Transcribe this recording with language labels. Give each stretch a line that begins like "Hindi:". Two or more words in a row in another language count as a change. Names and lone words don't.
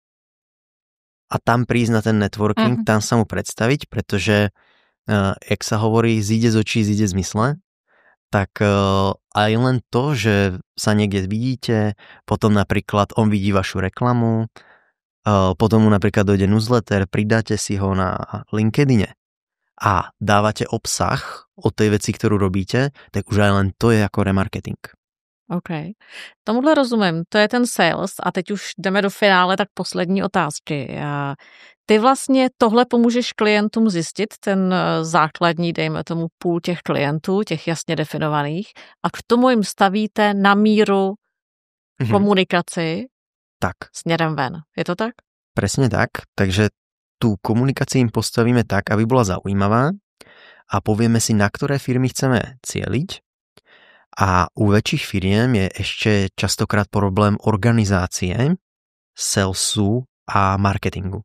Slovak: A tam prísť na ten networking, tam sa mu predstaviť, pretože, jak sa hovorí, zíde z očí, zíde z mysle, tak aj len to, že sa niekde vidíte, potom napríklad on vidí vašu reklamu, potom mu napríklad dojde newsletter, pridáte si ho na LinkedIne a dávate obsah o tej veci, ktorú robíte, tak už aj len to je ako remarketing.
Czech: OK. Tomuhle rozumím, to je ten sales a teď už jdeme do finále, tak poslední otázky. Ty vlastně tohle pomůžeš klientům zjistit, ten základní, dejme tomu půl těch klientů, těch jasně definovaných a k tomu jim stavíte na míru komunikaci směrem ven. Je to tak?
Slovak: Presne tak, takže tú komunikáciu im postavíme tak, aby bola zaujímavá a povieme si, na ktoré firmy chceme cieliť. A u väčších firiem je ešte častokrát problém organizácie, salesu a marketingu.